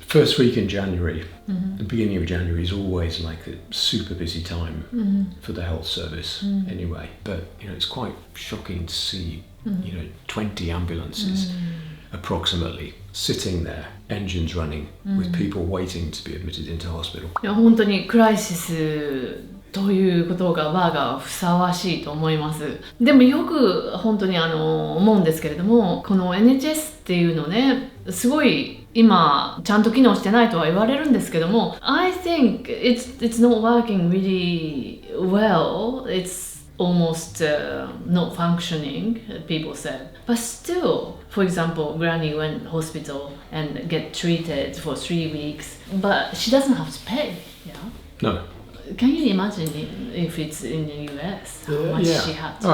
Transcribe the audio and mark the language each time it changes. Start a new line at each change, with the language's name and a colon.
English: First week in January, the beginning of January is always like a super busy time for the health service anyway, but it's quite shocking to see 20 ambulances approximately sitting there, engines running, with people waiting to be admitted into hospital.
Japanese: いや本当にクライシスということがバーがふさわしいと思います。でもよく本当に思うんですけれども、この NHS っていうのね、すごい今ちゃんと機能してないとは言われるんですけども、
English: I think it's not working really well. It's almost not functioning, people said. But still, for example, Granny went hospital and get treated for 3 weeks, but she doesn't have to pay. Yeah. No. Can you imagine if it's in the US, how much she had to pay?